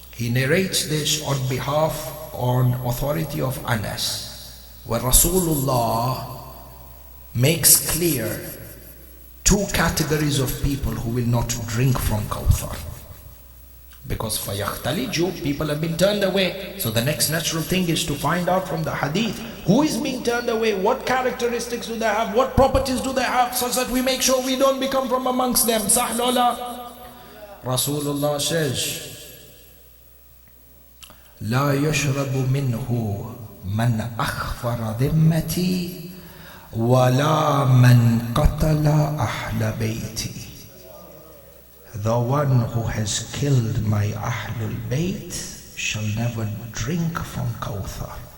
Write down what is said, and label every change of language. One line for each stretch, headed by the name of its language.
English: He narrates this on authority of Anas, where Rasulullah makes clear two categories of people who will not drink from Kawthar. Because
Arabic: فَيَخْتَلِجُ,
English: people have been turned away. So the next natural thing is to find out from the hadith, who is being turned away, what characteristics do they have, what properties do they have, such that we make sure we don't become from amongst them. Sahlola. Rasulullah says,
Arabic: لا يشرب منه من أخفر ذمتي ولا من قتل أهل بيتي.
English: The one who has killed my Ahlul Bayt shall never drink from Kawthar.